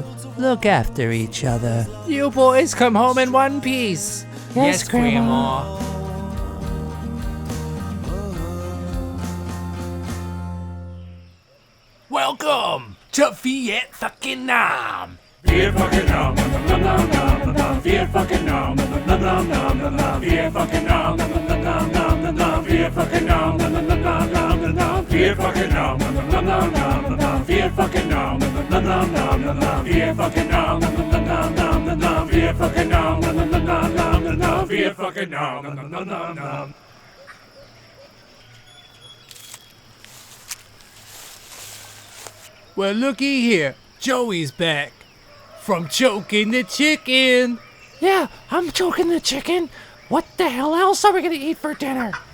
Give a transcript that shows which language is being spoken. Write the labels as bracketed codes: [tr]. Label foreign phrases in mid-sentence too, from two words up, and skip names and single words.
[en] Look after each other. You boys come home in one piece. Yes, Grandma. Welcome to Vietnam. Viet fucking nam, nam nam nam nam nam. Viet fucking nam, nam nam nam nam nam. Viet fucking nam, nam nam nam nam nam. Viet fucking nam, nam nam nam nam nam. Viet fucking nam, nam nam nam nam nam. Viet fucking nam, nam nam nam nam nam. Viet fucking nam, nam nam nam nam nam. Viet fucking nam, nam nam nam nam nam. Viet fucking nam, nam nam nam nam. Well, looky here. Joey's back. From choking the chicken. Yeah, I'm choking the chicken. What the hell else are we gonna eat for dinner?